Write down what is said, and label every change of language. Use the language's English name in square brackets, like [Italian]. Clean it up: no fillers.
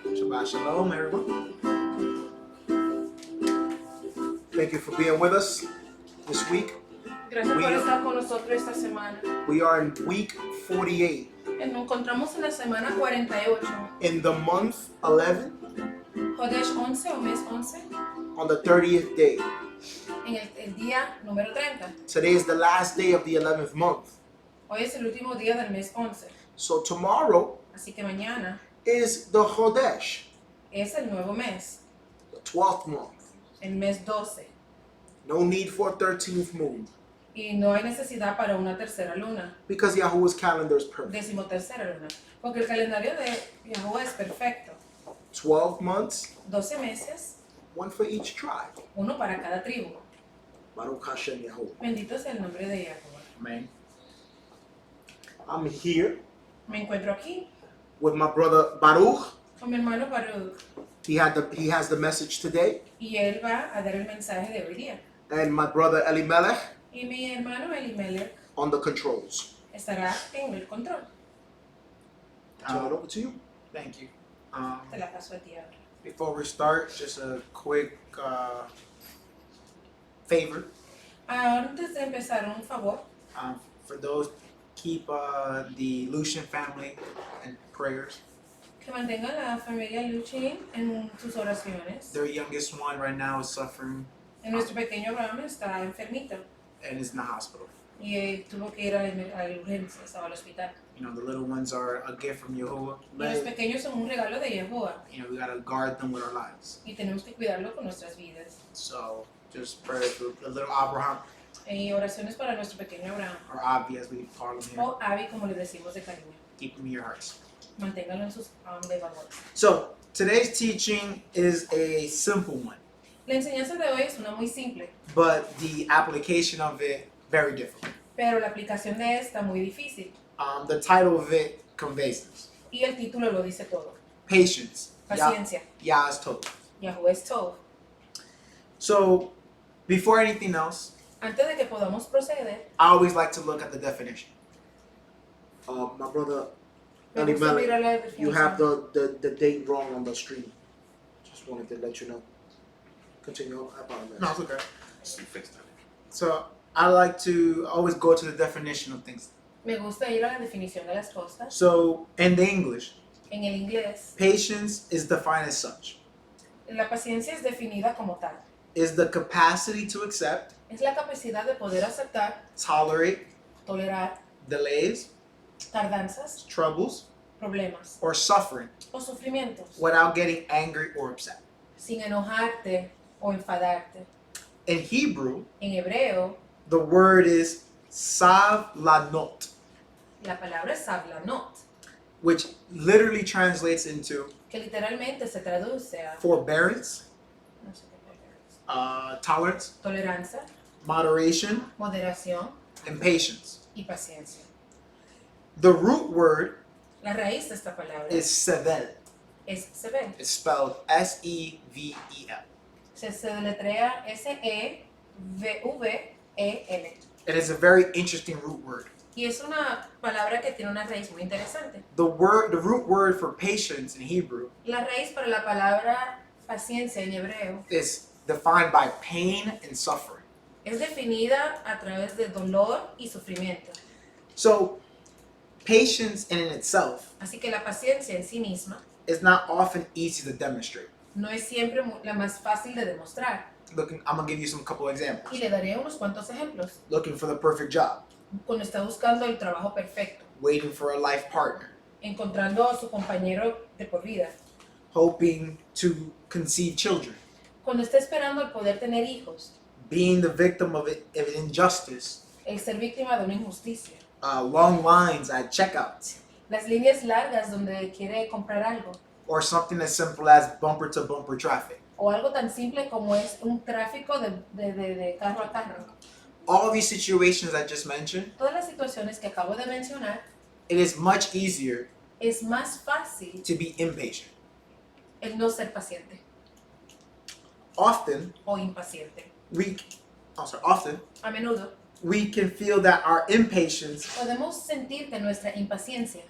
[English] Shabbat Shalom, everyone. Thank you for being with us this week. [Spanish] Gracias por estar con nosotros esta semana. [English] We are in week 48. [Spanish] Nos encontramos en la semana 48. [English] In the month 11, [Spanish] Chodesh 11 o mes 11. [English] on the 30th day. [Spanish] En el día número 30. [English] Today is the last day of the 11th month. [Spanish] Hoy es el último día del mes 11. [English] So tomorrow [Spanish] Así que mañana [English] is the Chodesh, [Spanish] es el nuevo mes. [English] the 12th month. [Spanish] El mes 12. [English] No need for a 13th moon [Spanish] Y no hay necesidad para una tercera luna. [English] because Yahuwah's calendar is perfect. [Spanish] 13ª luna. Porque el calendario de Yahuwah es perfecto. [English] 12 months, [Spanish] 12 meses, [English] one for each tribe. [Spanish] uno para cada tribu. [Hebrew] Baruch Hashem Yahuwah. [Spanish] Bendito sea el nombre de Yahuwah. [English] Amen. I'm here [Spanish] Me encuentro aquí [English] with my brother Baruch. [Spanish] con mi hermano Baruch. [English] He has the message today. [Spanish] Y él va a dar el mensaje de hoy día. [English] And my brother Elimelech [Spanish] Y mi hermano Elimelech [English] on the controls. [Spanish] estará en el control. [English] Turn it over to you. Thank you. [Spanish] Te la paso a ti ahora. [English] Before we start, just a quick favor. [Spanish] Antes de empezar, un favor. [English] For those, keep the Lucian family in prayers. [Spanish] Que mantengan la familia Luchin en sus oraciones. [English] Their youngest one right now is suffering [Spanish] Nuestro pequeño Abraham está enfermito. [English] and is in the hospital. [Spanish] Y tuvo que ir a la urgencia, estaba al hospital. [English] You know, the little ones are a gift from Yahuwah. [Spanish] Y los pequeños son un regalo de Yahuwah. [English] You know, we gotta guard them with our lives. [Spanish] Y tenemos que cuidarlo con nuestras vidas. [English] So, just pray for the little Abraham, [Spanish] Y oraciones para nuestro pequeño Abraham. [English] or Avi as we call him here. [Spanish] O Abby, como le decimos de cariño. [English] Keep him in your hearts. [Spanish] Manténgalo en sus memorias. [English] So, today's teaching is a simple one, [Spanish] La enseñanza de hoy es una muy simple, [English] but the application of it very different. [Spanish] pero la aplicación de esta muy difícil. [English] The title of it conveys this. [Spanish] Y el título lo dice todo. [English] Patience. [Spanish] Paciencia. [English] Yah is told. [Spanish] Yahuwah es todo. [English] So, before anything else, [Spanish] Antes de que podamos proceder, [English] I always like to look at the definition. My brother [Spanish] me gusta mirar la [English] Elimelech, you have [Spanish] definición. [English] the date wrong on the screen. Just wanted to let you know. Continue. I apologize. No, it's okay. So, I like to always go to the definition of things. [Spanish] Me gusta ir a la definición de las cosas. [English] So, in the English, [Spanish] En el inglés, [English] patience is defined as such. [Spanish] la paciencia es definida como tal. [English] Is the capacity to accept, [Spanish] Es la capacidad de poder aceptar, [English] tolerate, [Spanish] tolerar [English] delays, [Spanish] tardanzas, [English] troubles, [Spanish] problemas [English] or suffering [Spanish] o sufrimientos, [English] without getting angry or upset. [Spanish] sin enojarte o enfadarte. [English] In Hebrew, [Spanish] En hebreo, [English] the word is savlanot, [Spanish] la palabra es sablanot, [English] which literally translates into [Spanish] que literalmente se traduce a [English] forbearance, [Spanish] no sé qué palabra es. [English] tolerance, [Spanish] Tolerancia, [English] moderation, [Spanish] moderación [English] and patience. [Spanish] y paciencia. [English] The root word [Spanish] La raíz de esta palabra [English] is sevel. [Spanish] es sever. [English] It's spelled Sevel. [Spanish] Se deletrea S-E-V-V-E-L. [English] It is a very interesting root word. [Spanish] Y es una palabra que tiene una raíz muy interesante. [English] The root word for patience in Hebrew [Spanish] La raíz para la palabra paciencia en hebreo [English] is defined by pain and suffering. [Spanish] es definida a través de dolor y sufrimiento. [English] So, patience in itself [Spanish] Así que la paciencia en sí misma [English] is not often easy to demonstrate. [Spanish] no es siempre la más fácil de demostrar. [English] I'm gonna give you some couple examples. [Spanish] Y le daré unos cuantos ejemplos. [English] Looking for the perfect job, [Spanish] Cuando está buscando el trabajo perfecto, [English] waiting for a life partner, [Spanish] encontrando a su compañero de por vida, [English] hoping to conceive children, [Spanish] cuando está esperando el poder tener hijos, [English] being the victim of injustice, [Spanish] el ser víctima de una injusticia, [English] long lines at checkouts, [Spanish] las líneas largas donde quiere comprar algo, [English] or something as simple as bumper-to-bumper traffic. [Spanish] o algo tan simple como es un tráfico de carro a carro. [English] All these situations I just mentioned, [Spanish] Todas las situaciones que acabo de mencionar, [English] it is much easier [Spanish] es más fácil [English] to be impatient. [Spanish] el no ser paciente [English] Often, [Spanish] o impaciente. [English] often [Spanish] A menudo [English] we can feel that our impatience [Spanish] podemos sentir que nuestra impaciencia